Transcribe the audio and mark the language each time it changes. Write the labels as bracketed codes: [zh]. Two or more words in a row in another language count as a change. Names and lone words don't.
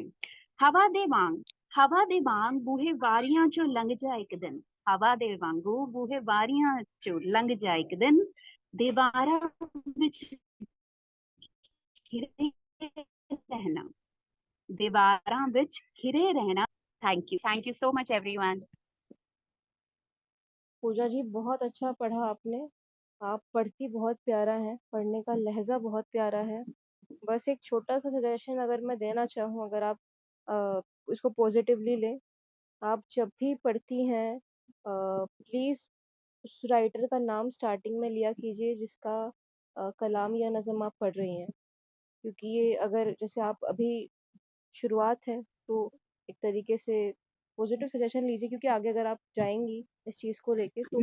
[pa] ਹਵਾ ਦੇ ਵਾਂਗ, ਹਵਾ ਦੇ ਵਾਂਗ ਬੂਹੇ ਵਾਰੀਆਂ ਚੋਂ ਲੰਘ ਜਾ ਇੱਕ ਦਿਨ। ਹਵਾ ਦੇ ਵਾਂਗੂ ਬੂਹੇ ਵਾਰੀਆਂ ਚੋਂ ਲੰਘ ਜਾ ਇੱਕ ਦਿਨ। ਦੀਵਾਰਾ ਵਿੱਚ ਘਿਰੇ ਰਹਿਣਾ, ਦੀਵਾਰਾਂ ਵਿੱਚ ਘਿਰੇ ਰਹਿਣਾ। [en] Thank you so much everyone. [hi] पूजा जी बहुत अच्छा पढ़ा आपने। आप पढ़ती बहुत प्यारा है, पढ़ने का लहजा बहुत प्यारा है। बस एक छोटा सा सजेशन अगर मैं देना चाहूँ, अगर आप इसको पॉजिटिवली लें, आप जब भी पढ़ती हैं प्लीज़ उस राइटर का नाम स्टार्टिंग में लिया कीजिए जिसका कलाम या नज़म आप पढ़ रही हैं, क्योंकि ये अगर जैसे आप अभी शुरुआत है तो एक तरीके से [en] positive suggestion [hi] लीजिए, क्योंकि आगे अगर आप जाएंगी इस चीज़ को लेके तो